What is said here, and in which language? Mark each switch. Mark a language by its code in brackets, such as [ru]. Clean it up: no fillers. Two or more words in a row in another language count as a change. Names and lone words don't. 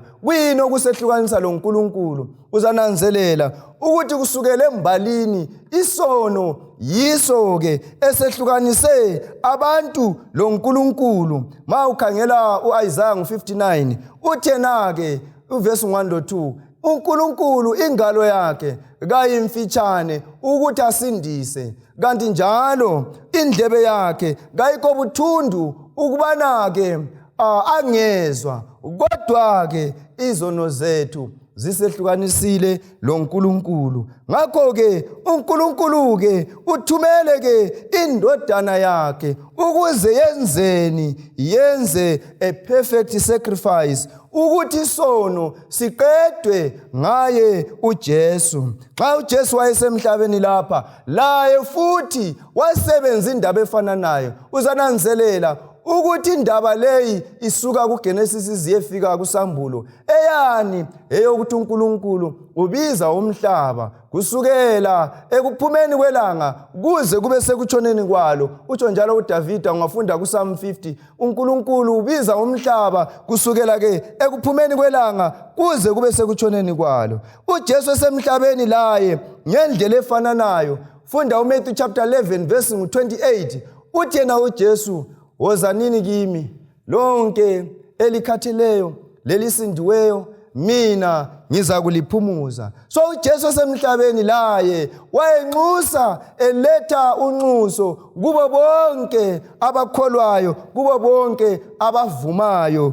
[nd] Kuyini okusehlukanisa lo uNkulunkulu? Uzananzelela ukuthi kusukela embalini isono yiso ke esehlukanise abantu lo uNkulunkulu. Ma ukhangela uIsaiah 59 uthena ke uverse 1 to 2, uNkulunkulu ingalo yakhe kayimfitshane ukuthi asindise, kanti njalo indlebe yakhe kayikho buthundu ukubana ke angezwa, kodwa ke izono zethu zisehlukanisile loNkulunkulu. Ngakho ke uNkulunkulu ke uthumele ke indodana yakhe ukuze yenze [en] a perfect sacrifice [nd] ukuthi isono siqedwe ngaye uJesu. Xa uJesu wayesemhlabeni lapha, laye futhi wasebenza indaba efana nayo. Uzananzelela ukuthi indaba leyi isuka kuGenesis iziyefika kuSambulo, eyani eyokuthi uNkulunkulu ubiza umhlaba kusukela ekuphumeni kwelanga kuze kube sekutshoneni kwalo. Utsho njalo uDavida ungafunda kuPsalm 50, uNkulunkulu ubiza umhlaba kusukela ke ekuphumeni kwelanga kuze kube sekutshoneni kwalo. uJesu esemhlabeni laye ngendlela efananayo. Funda uMatthew chapter 11 verse 28, uthi yena uJesu, wozanini kimi lonke elikhatheleyo lelisindiweyo, mina ngiza kuliphumuza. So uJesu semhlabeni laye wayenxusa eletha unxuso kubo bonke abakholwayo, kubo bonke abavumayo.